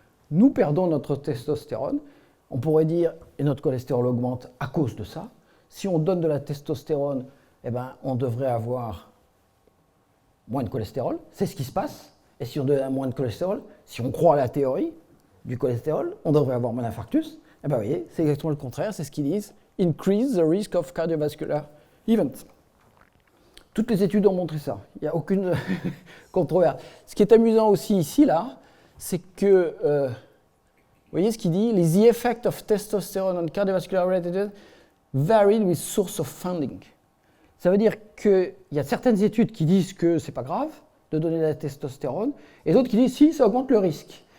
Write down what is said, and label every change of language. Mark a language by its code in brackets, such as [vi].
[fr] Nous perdons notre testostérone. On pourrait dire, et notre cholestérol augmente à cause de ça. Si on donne de la testostérone, eh ben, on devrait avoir moins de cholestérol. C'est ce qui se passe. Et si on donne moins de cholestérol, si on croit à la théorie du cholestérol, on devrait avoir moins d'infarctus. Eh ben, vous voyez, c'est exactement le contraire. C'est ce qu'ils disent. [en] Increase the risk of cardiovascular events. [fr] Toutes les études ont montré ça. Il n'y a aucune controverse. Ce qui est amusant aussi ici, là, c'est que, vous voyez ce qu'il dit, [en] the effect of testosterone on cardiovascular related varied with source of funding. [fr] Ça veut dire qu'il y a certaines études qui disent que c'est pas grave de donner de la testostérone, et d'autres qui disent si, ça augmente le risque.